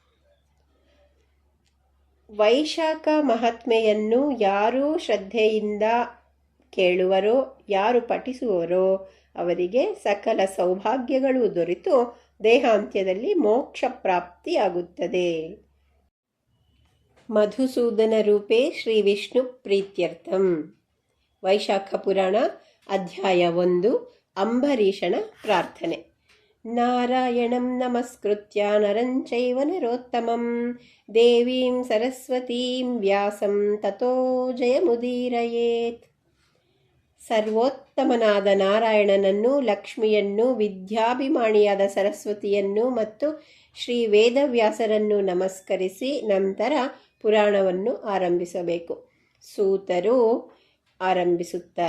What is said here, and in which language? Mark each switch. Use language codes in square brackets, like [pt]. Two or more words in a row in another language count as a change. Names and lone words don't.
[kn] ವೈಶಾಖ ಮಹಾತ್ಮೆಯನ್ನು ಯಾರು ಶ್ರದ್ಧೆಯಿಂದ ಕೇಳುವರೋ, ಯಾರು ಪಠಿಸುವರೋ ಅವರಿಗೆ ಸಕಲ ಸೌಭಾಗ್ಯಗಳು ದೊರೆತು ದೇಹಾಂತ್ಯದಲ್ಲಿ ಮೋಕ್ಷ ಪ್ರಾಪ್ತಿಯಾಗುತ್ತದೆ. [sa] ಮಧುಸೂದನ ರೂಪೇ ಶ್ರೀ ವಿಷ್ಣು ಪ್ರೀತ್ಯರ್ಥಂ. [kn] ವೈಶಾಖ ಪುರಾಣ ಅಧ್ಯಾಯ 1. ಅಂಬರೀಷನ ಪ್ರಾರ್ಥನೆ. [sa] ನಾರಾಯಣಂ ನಮಸ್ಕೃತ್ಯ ನರಂ ಚೈವ ನರೋತ್ತಮಂ ದೇವೀಂ ಸರಸ್ವತೀಂ ವ್ಯಾಸಂ ತತೋ ಜಯಮುದೀರಯೇತ್. [kn] ಸರ್ವೋತ್ತಮನಾದ ನಾರಾಯಣನನ್ನು, ಲಕ್ಷ್ಮಿಯನ್ನು, ವಿದ್ಯಾಭಿಮಾನಿಯಾದ ಸರಸ್ವತಿಯನ್ನು ಮತ್ತು ಶ್ರೀ ವೇದವ್ಯಾಸರನ್ನು ನಮಸ್ಕರಿಸಿ ನಂತರ ಪುರಾಣವನ್ನು ಆರಂಭಿಸಬೇಕು. ಸೂತರು ಆರಂಭಿಸುತ್ತಾರೆ.